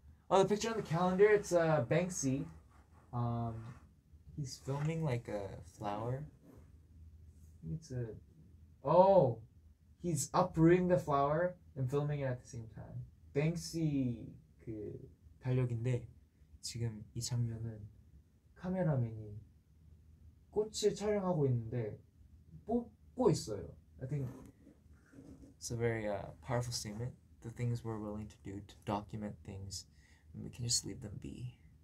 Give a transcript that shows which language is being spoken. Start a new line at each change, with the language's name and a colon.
English: Oh, the picture on the calendar, it's Banksy. He's filming like a flower. It's a... Oh! He's uprooting the flower and filming it at the same time.
Korean: Banksy 그 달력인데 지금 이 장면은 카메라맨이 꽃을 촬영하고 있는데 뽑고 있어요.
English: I think it's a very powerful statement. The things we're willing to do to document things, and we can just leave them be.